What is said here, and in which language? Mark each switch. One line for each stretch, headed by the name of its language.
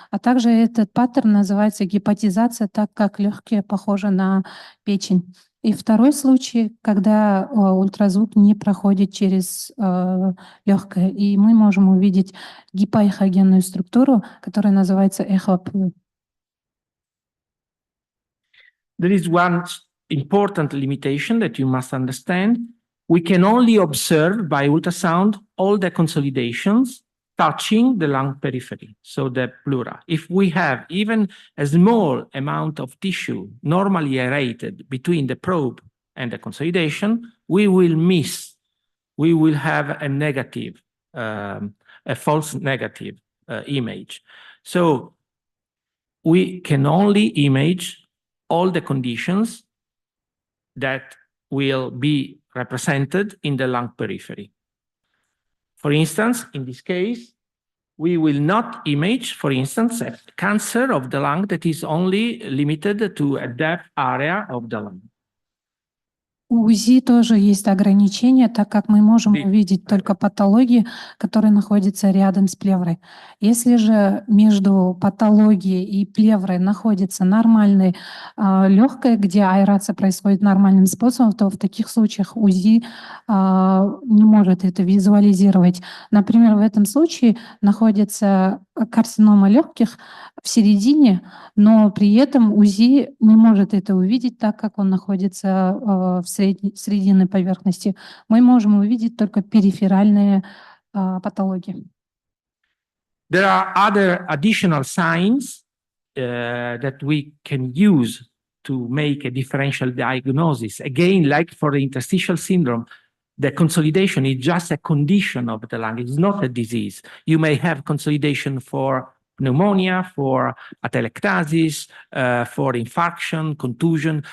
Russian: А также этот паттерн называется гепатизация, так как легкие похожи на печень. И второй случай, когда ультразвук не проходит через легкое, и мы можем увидеть гипоэхогенную структуру, которая называется эхоплю.
English: There is one important limitation that you must understand. We can only observe by ultrasound all the consolidations touching the lung periphery, so the pleura. If we have even a small amount of tissue normally aerated between the probe and the consolidation, we will miss, we will have a negative, a false negative image. So we can only image all the conditions that will be represented in the lung periphery. For instance, in this case, we will not image, for instance, a cancer of the lung that is only limited to a depth area of the lung.
Russian: У УЗИ тоже есть ограничения, так как мы можем увидеть только патологии, которые находятся рядом с плеврой. Если же между патологией и плеврой находится нормальное легкое, где аэрация происходит нормальным способом, то в таких случаях УЗИ не может это визуализировать. Например, в этом случае находится карцинома легких в середине, но при этом УЗИ не может это увидеть, так как он находится в срединной поверхности. Мы можем увидеть только периферальные патологии.
English: There are other additional signs that we can use to make a differential diagnosis. Again, like for the interstitial syndrome, the consolidation is just a condition of the lung. It's not a disease. You may have consolidation for pneumonia, for atelectasis, for infarction, contusion.